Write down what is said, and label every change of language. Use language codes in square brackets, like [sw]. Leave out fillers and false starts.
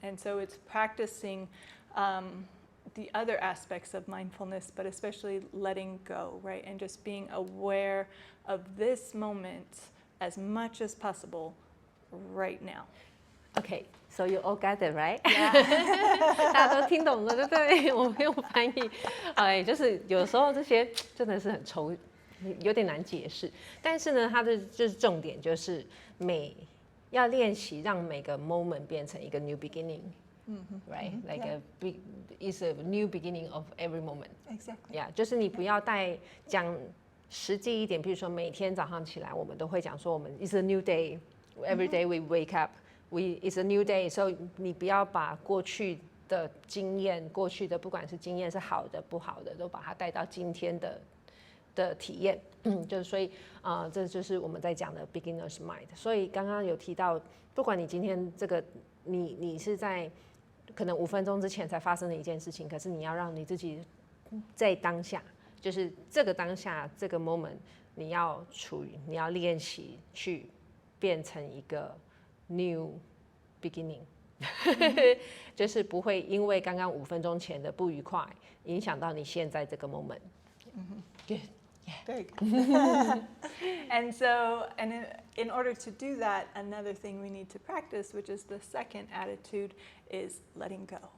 [en] And so it's practicing the other aspects of mindfulness, but especially letting go, right? And just being aware of this moment as much as possible right now. Okay, so you all got it, right? Yeah. [zh] 大家都听懂了，对不对？我没有翻译，哎，就是有时候这些真的是很抽，有点难解释。但是呢，它的就是重点就是要练习让每个 moment 变成一个 new beginning。 [en] Right, like it's a new beginning of every moment. Exactly. [zh] Yeah, 就是你不要带讲实际一点，比如说每天早上起来，我们都会讲说我们 it's a new day. [en] Every day we wake up, it's a new day. [zh] So 你不要把过去的经验，过去的不管是经验是好的不好的，都把它带到今天的体验。就是所以这就是我们在讲的 beginner's mind. 所以刚刚有提到，不管你今天这个你是在可能5分钟之前才发生的一件事情，可是你要让你自己在当下，就是这个当下这个 moment， 你要练习去变成一个 new beginning，就是不会因为刚刚5分钟前的不愉快影响到你现在这个 moment。 [en] Good. Yeah. Very good. And so, in order to do that, another thing we need to practice, which is the second attitude, is letting go.